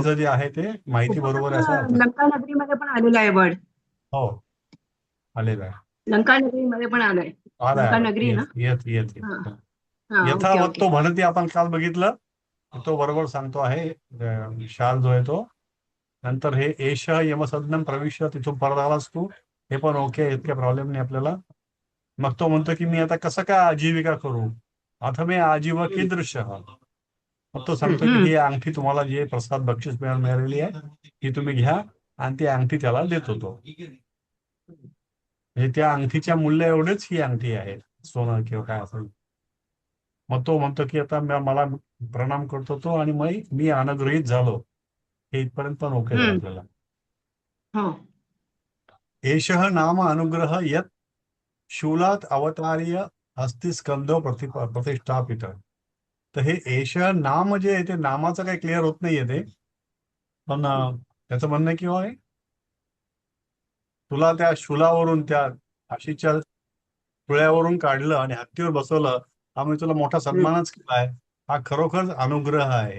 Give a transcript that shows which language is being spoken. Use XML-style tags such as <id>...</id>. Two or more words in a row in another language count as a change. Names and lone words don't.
<mr>अंगठीचं जे आहे ते माहिती बरोबर आहे असा अर्थ. लंका नगरीमध्ये पण आलेला आहे वर्ड. हो, आलेला आहे. लंका नगरीमध्ये पण आलाय. आलाय लंका आलाय, नगरी ना. येत येत येत येत. हाँ हाँ. ओके यथावत ओके. तो म्हणती आपण काल बघितलं, तो बरोबर सांगतो आहे. शाल जो आहे तो नंतर</mr> <sa>हे एष यमसदनम प्रविश्य,</sa> <mr>तिथून परत आलास तू, हे पण ओके, इतके प्रॉब्लेम नाही आपल्याला. मग तो म्हणतो की मी आता कसं काय आजीविका करू, आता मी</mr> <sa>आजीव कीदृश.</sa> <mr>मग तो सांगतो की ही अंगठी तुम्हाला जी प्रसाद बक्षीस मिळालेली आहे, ही तुम्ही घ्या, आणि ती अंगठी त्याला देतो तो. म्हणजे त्या अंगठीच्या मूल्य एवढेच ही अंगठी आहे, सोनं किंवा काय असेल. मग तो म्हणतो की आता मला प्रणाम करतो तो, आणि मग मी अनुग्रहित झालो. हे इथपर्यंत पण ओके झालं आपल्याला. हो.</mr> <sa>एषः नाम अनुग्रह यत शूलात अवतार्य हस्ती स्कंदो प्रतिष्ठापित.</sa> <mr>तर हे</mr> <sa>एष नाम</sa> <mr>जे आहे ते नामाचं काही क्लिअर होत नाहीये ते, पण त्याचं म्हणणं किंवा तुला त्या शूलावरून, त्या फाशीच्या पुळ्यावरून काढलं आणि हत्तीवर बसवलं, हा मी तुला मोठा सन्मानच केलाय, हा खरोखर अनुग्रह आहे.</mr>